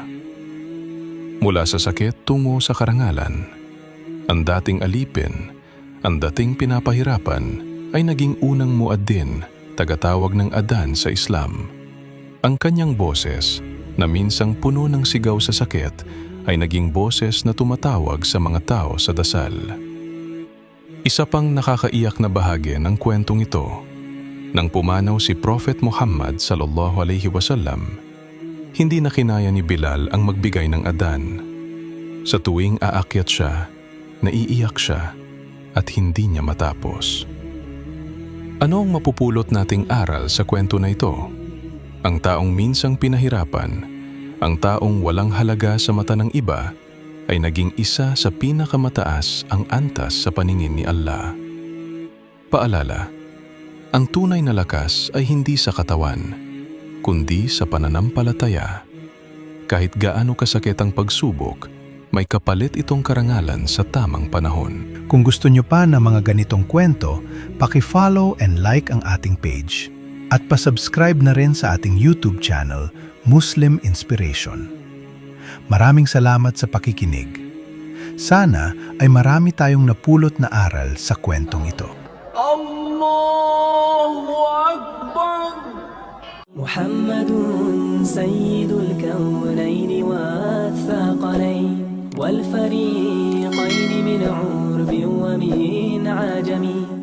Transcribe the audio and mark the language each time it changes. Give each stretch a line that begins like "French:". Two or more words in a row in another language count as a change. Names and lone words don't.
Filipino: Mula sa sakit tungo sa karangalan, ang dating alipin, ang dating pinapahirapan ay naging unang muaddin, tagatawag ng adan sa Islam. Ang kanyang boses, na minsang puno ng sigaw sa sakit, ay naging boses na tumatawag sa mga tao sa dasal. Isa pang nakakaiyak na bahagi ng kwentong ito, nang pumanaw si Prophet Muhammad
Arabic: صلى الله عليه وسلم,
Filipino: hindi na kinaya ni Bilal ang magbigay ng adan. Sa tuwing aakyat siya, naiiyak siya at hindi niya matapos. Ano ang mapupulot nating aral sa kwento na ito? Ang taong minsang pinahirapan, ang taong walang halaga sa mata ng iba, ay naging isa sa pinakamataas ang antas sa paningin ni Allah. Paalala, ang tunay na lakas ay hindi sa katawan, kundi sa pananampalataya. Kahit gaano kasakit ang pagsubok, may kapalit itong karangalan sa tamang panahon. Kung gusto nyo pa ng mga ganitong kwento, paki-
English: follow and like
Filipino: ang ating page. At pa-subscribe na rin sa ating YouTube channel, Muslim Inspiration. Maraming salamat sa pakikinig. Sana ay marami tayong napulot na aral sa kwentong ito.
Arabic: الله أكبر. محمد سيد الكونين والثقلين والفريقين من عرب ومن عجم